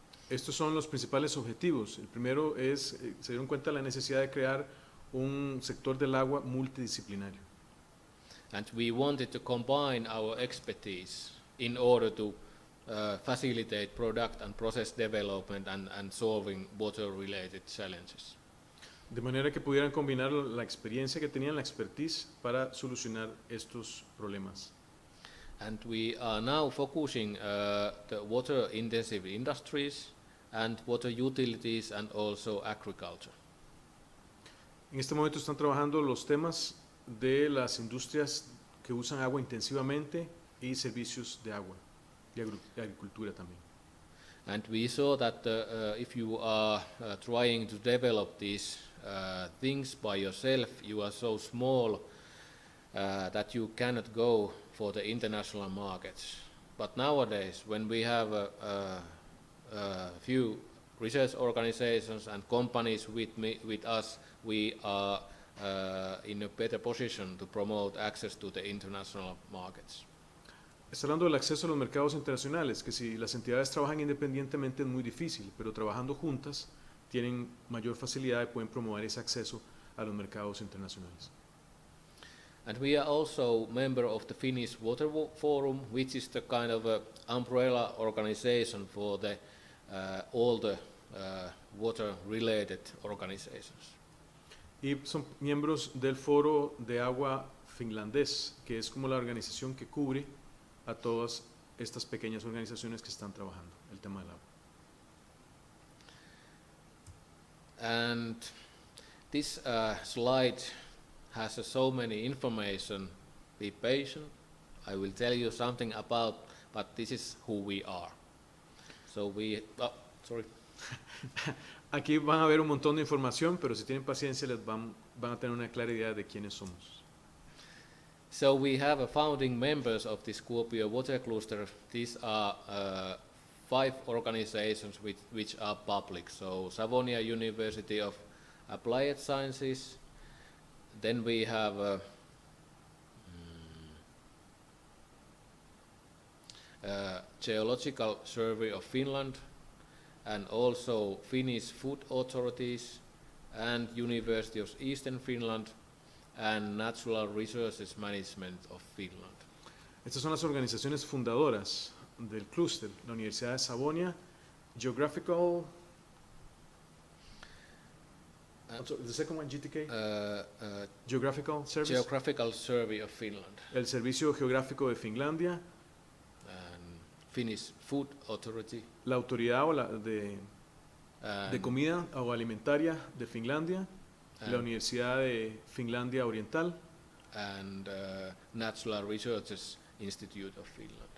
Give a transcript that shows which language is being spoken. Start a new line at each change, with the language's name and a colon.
Spanish: Estos son los principales objetivos. El primero es, se dieron cuenta de la necesidad de crear un sector del agua multidisciplinario.
English: And we wanted to combine our expertise in order to facilitate product and process development and solving water-related challenges.
Spanish: De manera que pudieran combinar la experiencia que tenían, la expertise, para solucionar estos problemas.
English: And we are now focusing the water-intensive industries and water utilities and also agriculture.
Spanish: En este momento están trabajando los temas de las industrias que usan agua intensivamente y servicios de agua y agricultura también.
English: And we saw that if you are trying to develop these things by yourself, you are so small that you cannot go for the international markets. But nowadays, when we have a few research organizations and companies with us, we are in a better position to promote access to the international markets.
Spanish: Está hablando del acceso a los mercados internacionales, que si las entidades trabajan independientemente es muy difícil, pero trabajando juntas tienen mayor facilidad y pueden promover ese acceso a los mercados internacionales.
English: And we are also member of the Finnish Water Forum, which is the kind of a umbrella organization for the all the water-related organizations.
Spanish: Y son miembros del Foro de Agua finlandés, que es como la organización que cubre a todas estas pequeñas organizaciones que están trabajando el tema del agua.
English: And this slide has so many information. Be patient. I will tell you something about, but this is who we are. So we, sorry.
Spanish: Aquí van a ver un montón de información, pero si tienen paciencia van a tener una clara idea de quiénes somos.
English: So we have a founding members of this Kuopio Water Cluster. These are 5 organizations which are public. So Savonia University of Applied Sciences. Then we have Geological Survey of Finland, and also Finnish Food Authorities, and University of Eastern Finland, and Natural Resources Management of Finland.
Spanish: Estas son las organizaciones fundadoras del clúster, la Universidad de Savonia,
English: Geographical, the second one, GTK, Geographical Service, Geographical Survey of Finland,
Spanish: el Servicio Geográfico de Finlandia,
English: and Finnish Food Authority,
Spanish: la Autoridad de Comida o Alimentaria de Finlandia, la Universidad de Finlandia Oriental,
English: and Natural Resources Institute of Finland.